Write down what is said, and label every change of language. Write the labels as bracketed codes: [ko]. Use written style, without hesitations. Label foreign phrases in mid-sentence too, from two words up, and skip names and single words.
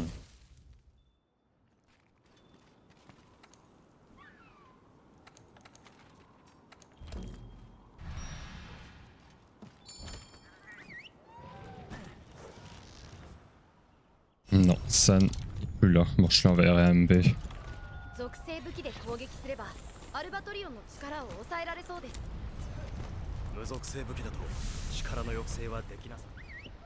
[fr] Non, San, plus là. Bon, je l'enverrai à MB. [ja] 属性武器で攻撃すればアルバトリオンの力を抑えられそうです。無属性武器だと力の抑制はできなさそう。